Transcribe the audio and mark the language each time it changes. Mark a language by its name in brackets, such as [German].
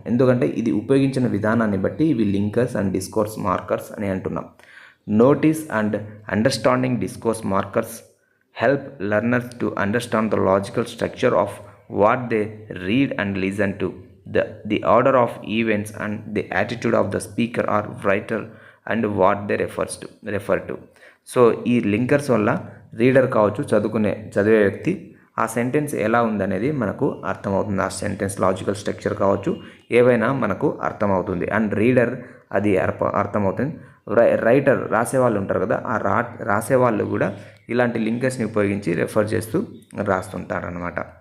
[Telugu] ఎందుకంటే ఇది ఉపయోగించిన విధానాన్ని బట్టి ఇవి లింకర్స్ అండ్ డిస్కోర్స్ మార్కర్స్ అని అంటున్నాం. [English] Notice and understanding discourse markers help learners to understand the logical structure of what they read and listen to, the order of events and the attitude of the speaker or writer and what they refer to. [Telugu] So ఈ linkers వల్ల reader కావచ్చు, చదివే వ్యక్తి ఆ sentence ఎలా ఉందనేది మనకు అర్థమవుతుంది. ఆ సెంటెన్స్ లాజికల్ స్ట్రక్చర్ కావచ్చు, ఏవైనా మనకు అర్థమవుతుంది. అండ్ రీడర్ అది అర్థమవుతుంది. రైటర్, రాసేవాళ్ళు ఉంటారు కదా, ఆ రాసేవాళ్ళు కూడా ఇలాంటి లింకర్స్ని ఉపయోగించి రెఫర్ చేస్తూ రాస్తుంటారనమాట.